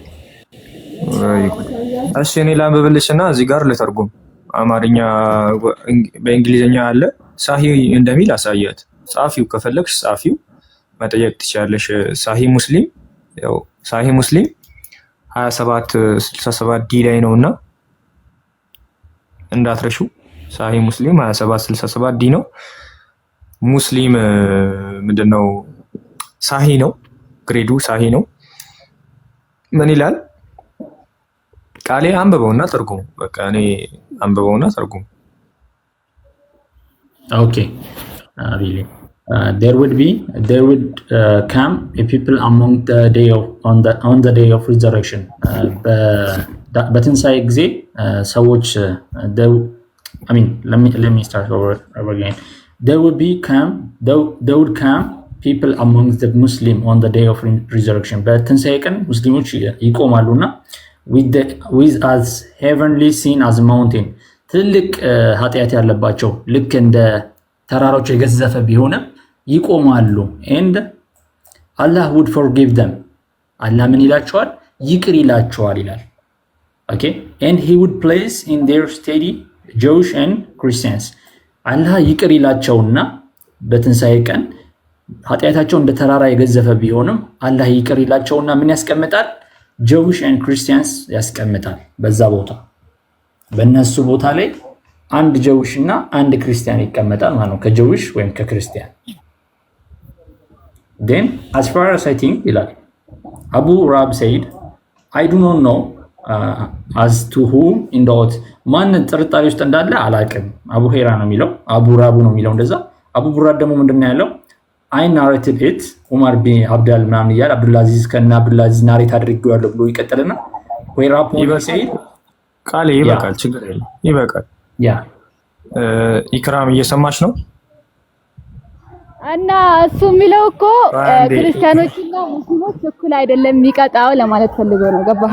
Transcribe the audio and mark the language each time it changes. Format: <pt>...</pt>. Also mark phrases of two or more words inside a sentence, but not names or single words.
<am>እሺ እኔ ላንብብልሽና እዚህ ጋር ልተርጉም። አማርኛ በእንግሊዝኛ አለ። ሳሂህ እንደሚል አሳያት። ጻፊው ከፈለግሽ ጻፊው መጠየቅ ትችላለሽ። ሳሂህ ሙስሊም 2767 ዲ ላይ ነውና እንዳትረሹ። ሳሂህ ሙስሊም 2767 ዲ ነው። ሙስሊም ምንድነው? ሳሂህ ነው፣ ግሬዱ ሳሂህ ነው። ምን ይላል? ቃሌ አንብበውና ተርጉሙ። በቃ እኔ አንብበውና ተርጉሙ።</am> <en>Okay. Really. There would come a people among the day of on the day of resurrection.</en> <am>በትንሣኤ ጊዜ ሰዎች</am> <en>let me start over again. There would come people among the Muslim on the day of resurrection.</en> <am>በትንሣኤ ቀን ሙስሊሞች ይቆማሉና</am> <en>with as heavenly seen as a mountain,</en> <am>ትልቅ ኃጢአት ያለባቸው ልክ እንደ ተራሮች የገዘፈ ቢሆንም ይቆማሉ።</am> <en>and Allah would forgive them,</en> <am>አላህ ምን ይላቸዋል? ይቅር ይላቸዋል ይላል።</am> <en>okay, and he would place in their stead Jewish and Christians.</en> <am>አላህ ይቅር ይላቸውና በትንሣኤ ቀን ኃጢአታቸው እንደ ተራራ የገዘፈ ቢሆንም አላህ ይቅር ይላቸውና ምን ያስቀምጣል?</am> <en>Jewish and Christians</en> <am>ያስቀምጣል። በዛ ቦታ በእነሱ ቦታ ላይ አንድ ጀዊሽ እና አንድ ክርስቲያን ይቀመጣል ማለት ነው፣ ከጀዊሽ ወይም ከክርስቲያን።</am> <en>then as far as I think</en> <am>ይላል አቡ ራብ ሰይድ</am> <en>I do not know as to whom in the oath,</en> <am>ማን ጥርጣሬ ውስጥ እንዳለ አላውቅም። አቡ ሄራ ነው የሚለው፣ አቡ ራቡ ነው የሚለው እንደዛ። አቡ ቡራድ ደግሞ ምንድነው ያለው?</am> <en>I narrated it</en> <am>ዑመር ቢን አብዱል ምናምን እያለ አብዱልአዚዝ ከና አብዱልአዚዝ ናሬት አድርጌዋለሁ ብሎ ይቀጥልና ዌራ ፖይንት ሰይድ ቃሌ ይበቃል፣ ችግር የለም ይበቃል። ያ ኢክራም እየሰማች ነው? እና እሱ የሚለው እኮ ክርስቲያኖችና ሙስሊሞች እኩል አይደለም የሚቀጣው ለማለት ፈልጎ ነው። ገባህ?</am>